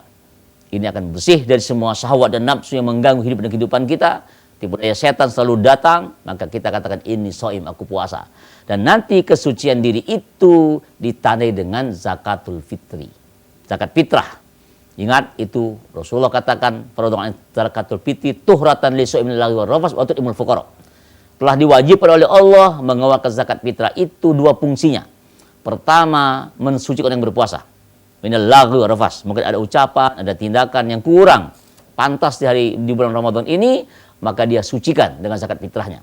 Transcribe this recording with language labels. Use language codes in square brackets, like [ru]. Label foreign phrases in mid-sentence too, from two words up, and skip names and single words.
[id] Ini akan bersih dari semua syahwat dan nafsu yang mengganggu hidup dan kehidupan kita. Tipu daya setan selalu datang, maka kita katakan ini shaim, aku puasa. Dan nanti kesucian diri itu ditandai dengan [ar] زكاة الفطر. [id] Zakat fitrah. Ingat itu Rasulullah katakan pada doa [ar] زكاة الفطر طهرة للصائم اللغو والرفث وطعمة الفقراء. [id] Telah diwajibkan oleh Allah mengeluarkan zakat fitrah itu dua fungsinya. Pertama, mensucikan yang berpuasa. [ar] من اللغو والرفث. [id] Mungkin ada ucapan, ada tindakan yang kurang pantas di bulan Ramadan ini, maka dia sucikan dengan zakat fitrahnya.